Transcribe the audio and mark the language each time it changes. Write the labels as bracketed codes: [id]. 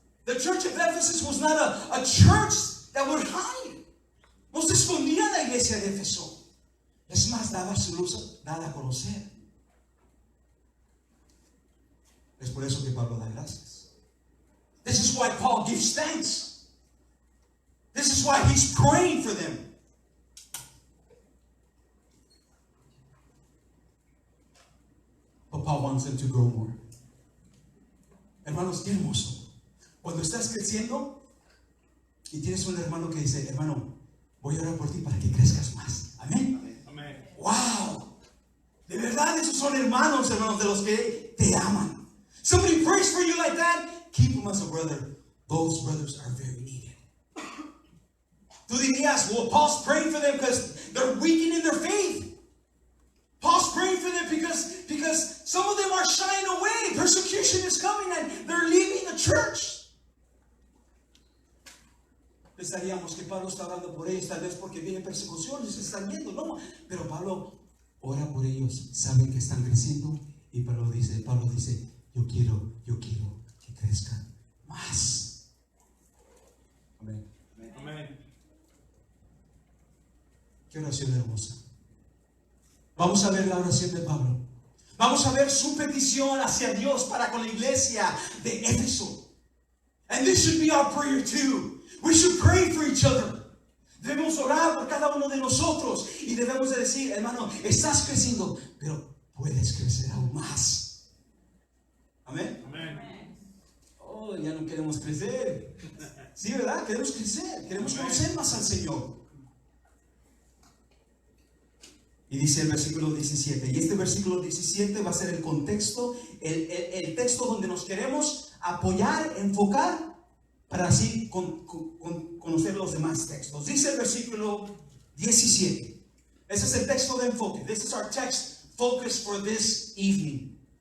[en] The church of Ephesus was not a church that would hide. [es] No se escondía la iglesia de Éfeso. Es más, daba su luz, dada a conocer. Es por eso que Pablo da gracias. [en] This is why Paul gives thanks. This is why he's praying for them. But Paul wants them to grow more. [es] Hermanos, qué hermoso. Cuando estás creciendo y tienes un hermano que dice, hermano, voy a orar por ti para que crezcas más. Amén. Amén. [en] Wow. [es] De verdad, esos son hermanos de los que te aman. [en] Somebody prays for you like that, keep them as a brother. Those brothers are very needed. [es] Tú dirías, [en] well, Paul's praying for them because they're weakening in their faith. Paul's praying for them because some of them are shying away. Persecution is coming and they're leaving the church. [es] Pensaríamos que Pablo está orando por ellos, tal vez porque viene persecución y se están yendo. No, pero Pablo ora por ellos, saben que están creciendo. Y Pablo dice, yo quiero que crezcan más. Amén. Amén. Qué oración hermosa. Vamos a ver la oración de Pablo. Vamos a ver su petición hacia Dios para con la iglesia de Éfeso. [en] And this should be our prayer too. We should pray for each other. [es] Debemos orar por cada uno de nosotros y debemos de decir, hermano, estás creciendo, pero puedes crecer aún más. Amén. Amén. Oh, ya no queremos crecer. Sí, ¿verdad? Queremos crecer, queremos conocer más al Señor. Y dice el versículo 17, y este versículo 17 va a ser el contexto, el texto donde nos queremos apoyar, enfocar, para así conocer los demás textos. Dice el versículo 17. Ese es el texto de enfoque. [en] This is our text focus for this evening.